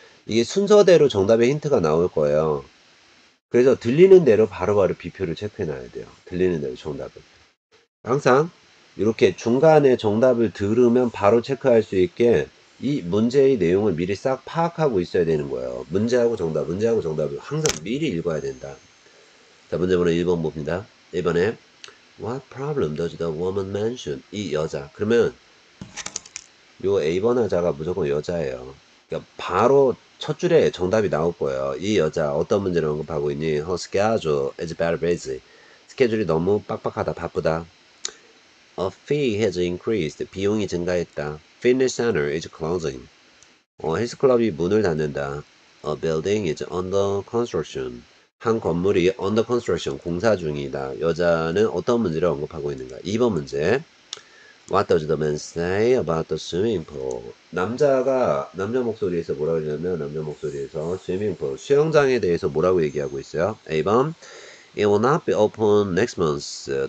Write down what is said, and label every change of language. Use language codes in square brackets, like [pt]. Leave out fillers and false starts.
[ko] 이게 순서대로 정답의 힌트가 나올 거예요. 그래서 들리는 대로 바로바로 비표를 체크해 놔야 돼요. 들리는 대로 정답을. 항상 이렇게 중간에 정답을 들으면 바로 체크할 수 있게 이 문제의 내용을 미리 싹 파악하고 있어야 되는 거예요. 문제하고 정답을 항상 미리 읽어야 된다. 자, 문제번호 1번 봅니다. 1번에 [en] What problem does the woman mention? [ko] 이 여자. 그러면 요 A번 하자가 무조건 여자예요. 그러니까 바로 첫 줄에 정답이 나올 거예요. 이 여자 어떤 문제를 언급하고 있니? [en] Her schedule is very busy. [ko] 스케줄이 너무 빡빡하다, 바쁘다. [en] A fee has increased. [ko] 비용이 증가했다. [en] Fitness center is closing. [ko] 헬스클럽이 문을 닫는다. [en] A building is under construction. [ko] 한 건물이 [en] under construction, [ko] 공사 중이다. 여자는 어떤 문제를 언급하고 있는가? 2번 문제. [en] What does the man say about the swimming pool? [ko] 남자 목소리에서 뭐라고 그러냐면, 남자 목소리에서 swimming pool, 수영장에 대해서 뭐라고 얘기하고 있어요? A번. [en] It will not be open next month.